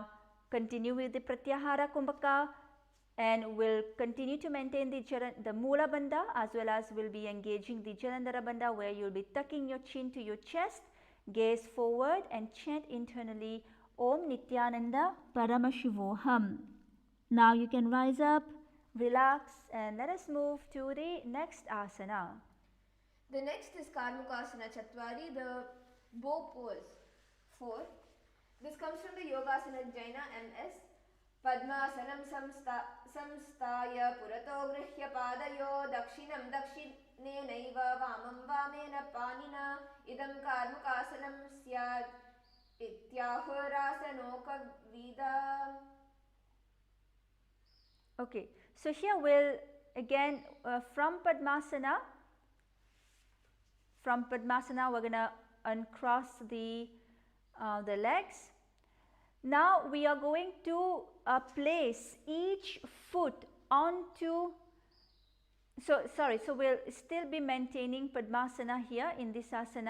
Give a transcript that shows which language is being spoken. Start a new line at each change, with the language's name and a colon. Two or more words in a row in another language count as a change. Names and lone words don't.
English: Now continue with the Pratyahara Kumbhaka, and we'll continue to maintain the Mula Bandha, as well as we'll be engaging the Jalandhara Bandha, where you'll be tucking your chin to your chest, gaze forward and chant internally
Sanskrit: Om Nithyananda Paramashivoham.
English: Now you can rise up, relax, and let us move to the next asana. The next is Karmukasana Chatwari, the bow pose. 4. This comes from the Yogasana Jaina MS.
Sanskrit: Padmasanam samstaya purato grihya padayo dakshinam dakshinenaiva vamam vamena panina idam karmukasanam syad ityahurasanoka vida.
English: Okay, so here we'll again from Padmasana we're going to uncross the legs. Now we are going to place each foot onto, so we'll still be maintaining Padmasana here in this asana.